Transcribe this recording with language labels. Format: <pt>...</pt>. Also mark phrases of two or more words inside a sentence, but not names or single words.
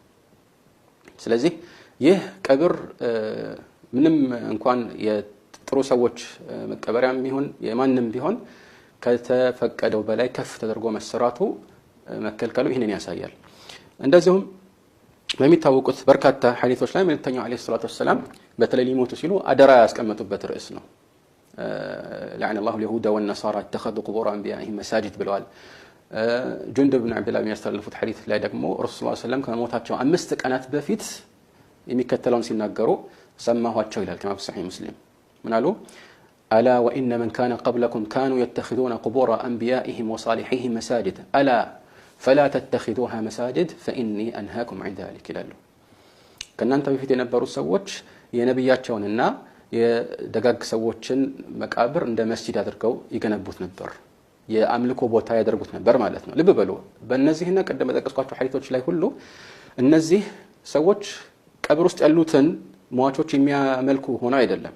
<am>ስለዚህ ይህ ቀብር ምንም እንኳን የጥሩ ሰዎች መቀበሪያም ቢሆን የማንም ቢሆን ከተፈቀደው በላይ ከፍ ተደርጎ መሰራቱ መከልከሉ ይህንን ያሳያል። እንደዚሁም በሚታወቁት በርካታ ሐዲሶች ላይ መልእክተኛው</am> <ar>عليه الصلاة والسلام</ar> <am>በተለይ ሊሞቱ ሲሉ አደራ ያስቀመጡበት ርዕስ ነው።</am> <ar>لعن الله اليهود والنصارى اتخذوا قبور انبيائهم مساجد</ar> <am>ብለዋል። ጁንድ ብን አብዱላህ የሚያስተላልፉት ሐዲስ ላይ ደግሞ ረሱል</am> <ar>صلى الله عليه وسلم</ar> <am>ከሞታቸው 5 ቀናት በፊት የሚከተለውን ሲናገሩ ሰማኋቸው ይላል ከማ በሰሒህ ሙስሊም። ምን አሉ?</am> <ar>ألا وإن من كان قبلكم كانوا يتخذون قبور انبيائهم وصالحيهم مساجد الا فلا تتخذوها مساجد فاني انهاكم عن ذلك</ar> <am>ይላሉ። ከእናንተ በፊት የነበሩት ሰዎች የነብያቸውንና የደጋግ ሰዎችን መቃብር እንደ መስጂድ አድርገው ይገነቡት ነበር፣ የአምልኮ ቦታ ያደርጉት ነበር ማለት ነው። ልብ በሉ በእነዚህና ቀደም በጠቀስኳቸው ሐዲሶች ላይ ሁሉ እነዚህ ሰዎች ቀብር ውስጥ ያሉትን ሟቾች የሚያመልኩ ሆነው አይደለም።</am>